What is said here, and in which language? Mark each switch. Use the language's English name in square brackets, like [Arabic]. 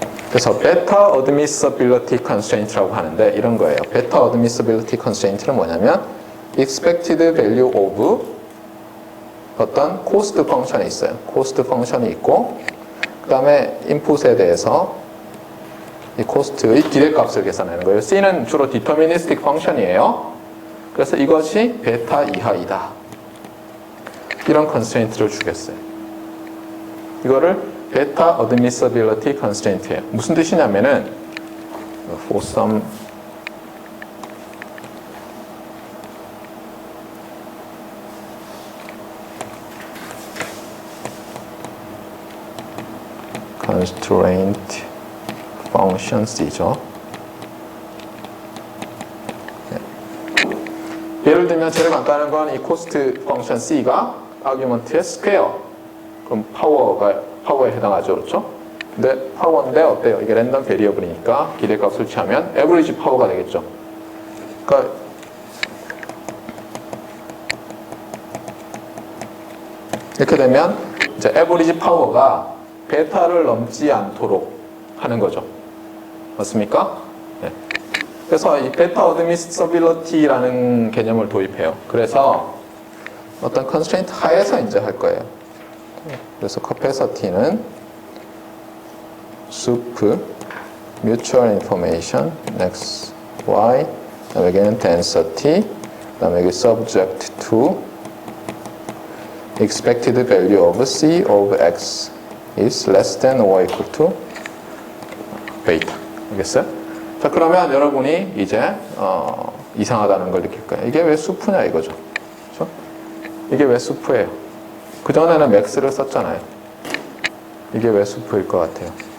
[Korean] 그래서 Beta Admissibility Constraint라고 하는데 이런 거예요. Beta Admissibility Constraint는 뭐냐면 [English] Expected Value of [Korean] 어떤 Cost 펑션이 있어요. Cost 펑션이 있고 그 다음에 인풋에 대해서 이 Cost의 기대값을 계산하는 거예요. C는 주로 Deterministic 펑션이에요. 그래서 이것이 베타 이하이다. 이런 constraint를 주겠어요. 이거를 베타 admissibility constraint예요. 무슨 뜻이냐면은 [English] for some constraint functions [Korean] 이죠. 예를 들면 제일 간단한 건 이 cost function c가 argument의 square. 그럼 파워에 해당하죠. 그렇죠? 근데 파워인데 어때요? 이게 랜덤 베리어블이니까 기대값을 취하면 에버리지 파워가 되겠죠. 그러니까 이렇게 되면 이제 에버리지 파워가 베타를 넘지 않도록 하는 거죠. 맞습니까? 네. 그래서 이 베타 어드미서빌리티라는 개념을 도입해요. 그래서 어떤 컨스트레인트 하에서 이제 할 거예요. [English] 그래서 capacity는 sup mutual information x, y, [Korean] 그다음에 여기는 density, 그다음에 여기 [English] subject to expected value of c of x is less than or equal to beta. [Korean] 알겠어요? 자, 그러면 여러분이 이제 이상하다는 걸 느낄 거예요. 이게 왜 수프냐 이거죠. 그렇죠? 이게 왜 수프예요? 그전에는 맥스를 썼잖아요. 이게 왜 수프일 것 같아요?